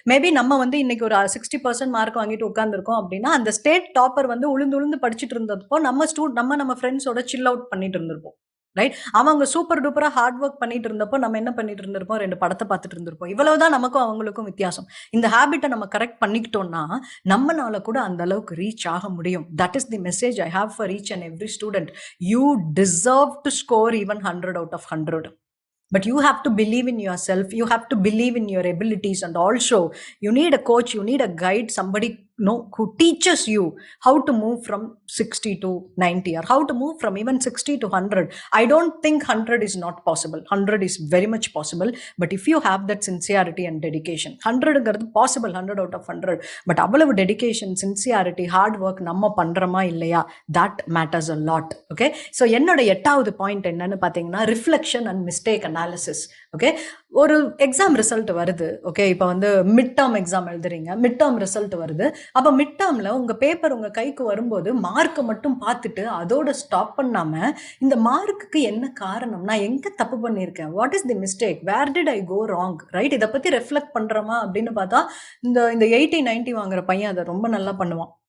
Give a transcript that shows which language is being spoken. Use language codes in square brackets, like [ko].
[ta] Maybe நம்ம வந்து இன்னைக்கு ஒரு 60% மார்க் வாங்கிட்டு உட்கார்ந்துருக்கோம் அப்படின்னா, அந்த ஸ்டேட் டாப்பர் வந்து உழுந்து உழுந்து படிச்சுட்டு இருந்தப்போ, நம்ம ஃப்ரெண்ட்ஸோட சில் அவுட் பண்ணிட்டு இருந்திருப்போம். ரைட்? அவங்க சூப்பர் டூப்பரா ஹார்ட் ஒர்க் பண்ணிட்டு இருந்தப்போ நம்ம என்ன பண்ணிட்டு இருந்திருப்போம், 2 படத்த பார்த்துட்டு இருந்திருப்போம். இவ்வளவுதான் நமக்கும் அவங்களுக்கும் வித்தியாசம். இந்த ஹேபிட்ட நம்ம கரெக்ட் பண்ணிக்கிட்டோம்னா, நம்மனால கூட அந்த அளவுக்கு ரீச் ஆக முடியும். [en] That is the message I have for each and every student. You deserve to score even 100 out of 100. But you have to believe in yourself, you have to believe in your abilities, and also you need a coach, you need a guide, somebody who teaches you how to move from 60 to 90, or how to move from even 60 to 100. I don't think 100 is not possible. 100 is very much possible, but if you have that sincerity and dedication, 100 [ta] ங்கிறது [en] possible, 100 out of 100. but [ta] அவ்வளவு [en] dedication, sincerity, hard work [ta] நம்ம பண்றோமா இல்லையா, [en] that matters a lot. [ta] okay, so என்னோட 8வது point என்னன்னு பாத்தீங்கன்னா, reflection and mistake analysis. Okay, ஒரு எக்ஸாம் ரிசல்ட் வருது. ஓகே, இப்போ வந்து மிட் டேர்ம் எக்ஸாம் எழுதுறீங்க, மிட் டேர்ம் ரிசல்ட் வருது. அப்போ மிட் டேர்ம்ல உங்க பேப்பர் உங்க கைக்கு வரும்போது மார்க்கை மட்டும் பார்த்துட்டு அதோட ஸ்டாப் பண்ணாம, இந்த மார்க்குக்கு என்ன காரணம், நான் எங்க தப்பு பண்ணியிருக்கேன், [en] what is the mistake, where did I go wrong, [ta] right, இதை பத்தி ரெஃப்ளெக்ட் பண்றோமா அப்படின்னு பார்த்தா, இந்த 80-90 வாங்குற பையன் அதை ரொம்ப நல்லா பண்ணுவான்.